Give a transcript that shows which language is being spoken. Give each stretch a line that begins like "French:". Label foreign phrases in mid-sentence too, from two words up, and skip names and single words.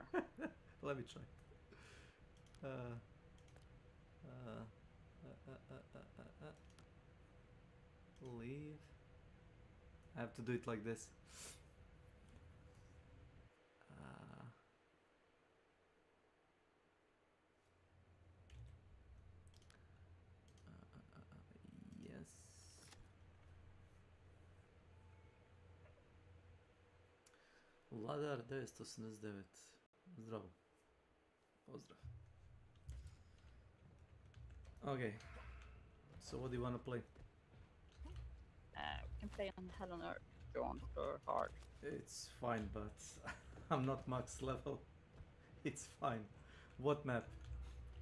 English: Let me try. Leave. I have to do it like this. Yes. Vladar 989.
Serbian: Zdravo. Pozdrav.
English: Okay. So what do you want to play? We can play on Hell on Earth if you want, or hard. It's fine, but I'm not max level. It's fine. What map?